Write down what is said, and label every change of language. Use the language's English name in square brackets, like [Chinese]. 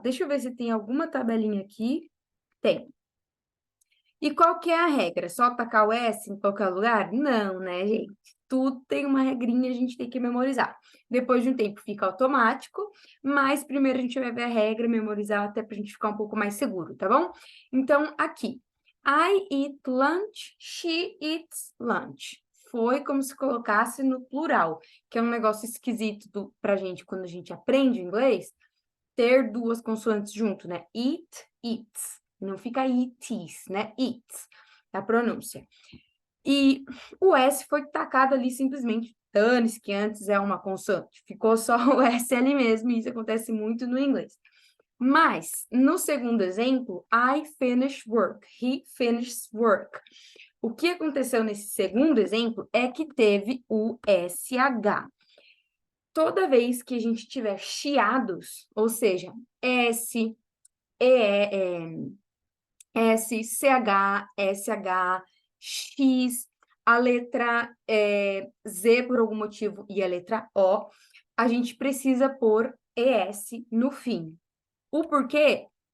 [Portuguese] Deixa eu ver se tem alguma tabelinha aqui. Tem. E qual que é a regra? Só tacar o S em qualquer lugar? Não, né, gente? Tudo tem uma regrinha, a gente tem que memorizar. Depois de um tempo fica automático, mas primeiro a gente vai ver a regra, memorizar até para a gente ficar um pouco mais seguro, tá bom? Então, aqui. [English] I eat lunch, she eats lunch. [Portuguese] Foi como se colocasse no plural, que é um negócio esquisito pra gente quando a gente aprende inglês, ter duas consoantes junto, né? Eat, eats. Não fica itis, né? Eats, a pronúncia. E o S foi tacado ali simplesmente. Dane-se que antes é uma consoante. Ficou só o S ali mesmo, e isso acontece muito no inglês. Mas, no segundo exemplo, [English] I finished work, he finished work. [Portuguese] O que aconteceu nesse segundo exemplo é que teve o SH. Toda vez que a gente tiver chiados, ou seja, S, S, CH, SH, X, a letra Z por algum motivo e a letra O, a gente precisa pôr ES no fim. O porquê?